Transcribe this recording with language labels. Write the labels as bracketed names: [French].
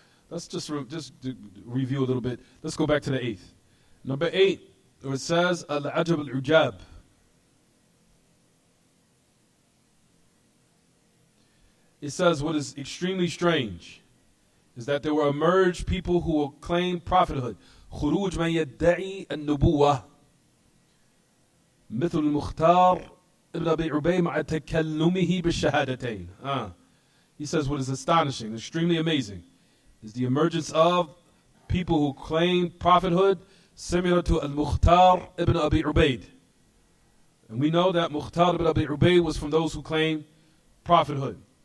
[English] Let's just review a little bit. Let's go back to the 8th. Number 8, where it says, Al-Ajab al-Ujab. It says what is extremely strange is that there will emerge people who will claim prophethood. [Arabic] خروج من يدعي النبوة مثل المختار ابن أبي عبيد مع تكلمه بالشهادتين. [English] He says what is astonishing, extremely amazing, is the emergence of people who claim prophethood similar to Al-Mukhtar ibn Abi Ubaid. And we know that Mukhtar ibn Abi Ubaid was from those who claim prophethood.